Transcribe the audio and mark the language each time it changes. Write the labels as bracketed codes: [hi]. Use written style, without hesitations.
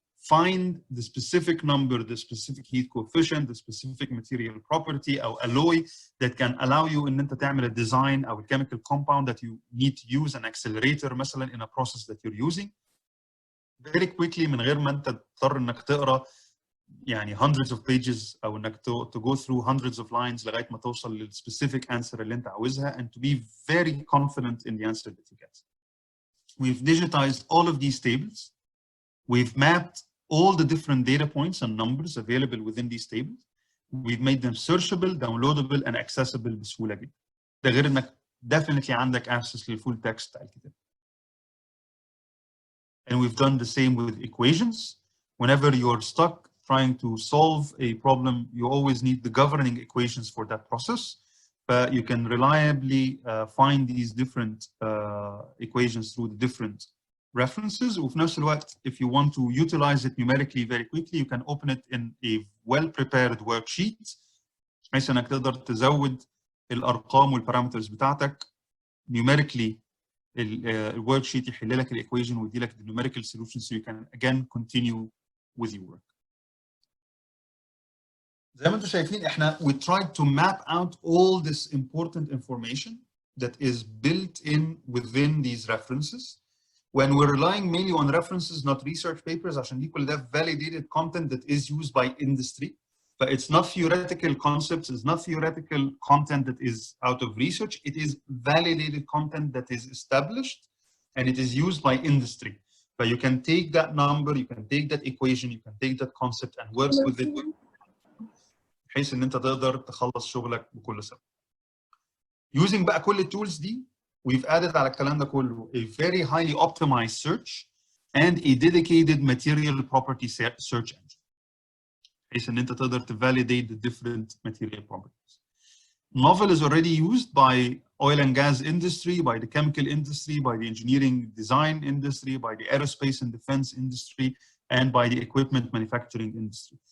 [en] find the specific number, the specific heat coefficient, the specific material property or alloy that can allow you [ar] ان انت تعمل [en] a design or a chemical compound that you need to use an accelerator مثلا in a process that you're using very quickly [ar] من غير ما انت تضطر انك تقرا يعني [en] hundreds of pages [ar] او انك [en] to go through hundreds of lines [ar] لغايه ما توصل لل [en] specific answer [ar] اللي انت عاوزها [en] and to be very confident in the answer that you get. We've digitized all of these tables. We've mapped all the different data points and numbers available within these tables. We've made them searchable, downloadable, and accessible [ar] بسهولة جدا. ده غير انك definitely عندك access للفول text بتاع الكتاب. [en] And we've done the same with equations. Whenever you're stuck trying to solve a problem, you always need the governing equations for that process. But you can reliably find these different equations through the different references. [ar] وفي نفس الوقت, [en] if you want to utilize it numerically very quickly, you can open it in a well-prepared worksheet. [ar] بحيث انك تقدر تزود الارقام والبارامترز بتاعتك numerically. الworksheet يحل لك الايكويشن ويدي لك [en] the numerical solution so you can again continue with your work. [ar] زي ما انتم شايفين احنا [en] we tried to map out all this important information that is built in within these references. When we're relying mainly on references, not research papers, [ar] عشان دي كل ده [en] validated content that is used by industry. But it's not theoretical concepts, it's not theoretical content that is out of research, it is validated content that is established and it is used by industry. But you can take that number, you can take that equation, you can take that concept and work with it. [ar] بحيث ان انت تقدر تخلص شغلك بكل سهولة. [en] Using [ar] بقى كل التولز دي, [en] we've added [ar] على الكلام ده كله [en] a very highly optimized search and a dedicated material property search engine. [ar] بحيث ان انت تقدر [en] to validate the different material properties. Knovel is already used by oil and gas industry, by the chemical industry, by the engineering design industry, by the aerospace and defense industry, and by the equipment manufacturing industry.